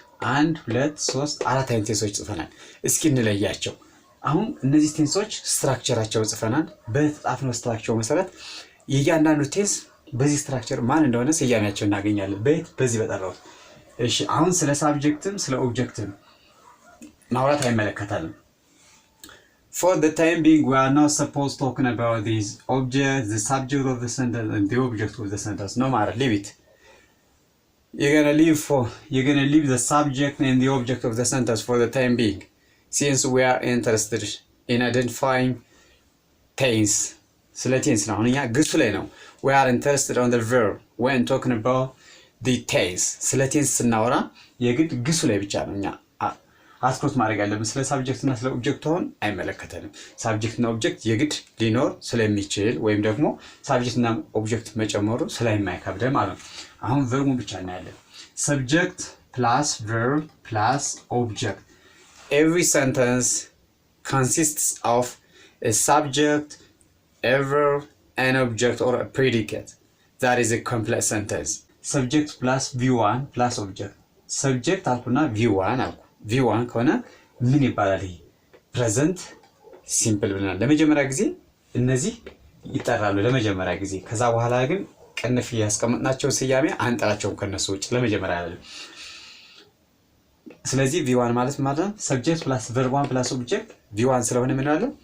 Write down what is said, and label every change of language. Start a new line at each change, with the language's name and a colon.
Amharic: 1 2 3 4 አይነት ቴንሶች ጽፈናል። እስኪ እንለያቸው። አሁን እነዚህ ቴንሶች ስትራክቸራቸው ጽፈናል። በተጻፈው ስትራክቸር መሰረት የእያንዳንዱ ቴንስ በዚህ ስትራክቸር ማን እንደሆነ ስያሜያቸው እናገኛለን። በዚህ በጠራው። እሺ አሁን ስለ ሳብጀክትም ስለ ኦብጀክትም ማውራት አይመለከታልም።
English: For the time being, we are not supposed talking about these objects, the subject of the sentence, and the object of the sentence. No matter, leave it. You're gonna leave the subject and the object of the sentence for the time being, since we are interested in identifying tense.
Amharic: ስለ tense ነው። እኛ ግሱ ላይ ነው።
English: We are interested on the verb when talking about the tense.
Amharic: ስለ tense ስናወራ የግድ ግሱ ላይ ብቻ ነው እኛ አትኩሮት ማድረግ ያለብን። ስለ ሳብጀክት እና ስለ ኦብጀክት ሆን አይመለከተንም። ሳብጀክት እና ኦብጀክት የግድ ሊኖር ስለሚችል ወይም ደግሞ ሳብጀክት እና ኦብጀክት መጨመሩ ስለማይከብድ ማለት ነው። አሁን ቨርቡን ብቻ እናያለን።
English: subject plus verb plus object. Every sentence consists of a subject, a verb, an object or a predicate. That is a complete sentence. Subject plus v1 plus object.
Amharic: Subject አልኩና v1 አልኩ። v1 ከሆነ ምን ይባላል? ይሄ ፕሬዘንት ሲምፕል ብለናል። ለመጀመሪያ ጊዜ እነዚህ ይጠራሉ ለመጀመሪያ ጊዜ። ከዛ በኋላ ግን ቅንፍ ያስቀመጥናቸው ስያሜ አንጠራቸውም ከነሱ ውጭ ለመጀመሪያ አይደለም። ስለዚህ v1 ማለት ነው ሰብጀክት ፕላስ ቨርብ 1 ፕላስ ኦብጀክት v1 ስለሆነ ምን አለ?